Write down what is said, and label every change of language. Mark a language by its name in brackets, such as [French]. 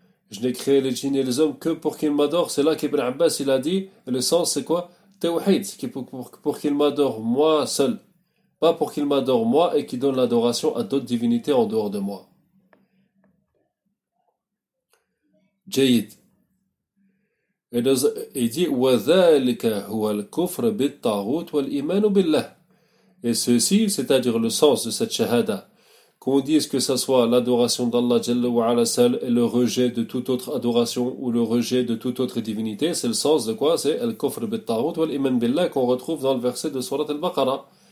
[French] Je n'ai créé les djinns et les hommes que pour qu'ils m'adorent. C'est là qu'Ibn Abbas il a dit, le sens, c'est quoi? Tawhid, ce qui est pour qu'ils m'adorent moi seul. Pas pour qu'il m'adore moi et qu'il donne l'adoration à d'autres divinités en dehors de moi. [Arabic] Jayid. [French] Il dit [Arabic] وَذَلِكَ هُوَ الْكُفْرَ بِالطَّاغُوتِ وَالْإِيمَانُ بِاللَّهِ. [French] Et ceci, c'est-à-dire le sens de cette shahada, qu'on dise que ce soit l'adoration d'Allah Jalla wa'ala seul et le rejet de toute autre adoration ou le rejet de toute autre divinité, c'est le sens de quoi? C'est [Arabic] الْكُفْرَ بِالطَّاغُوتِ وَالْإِيمَانُ بِاللَّهِ [French] qu'on retrouve dans le verset de Sourate al-Baqarah.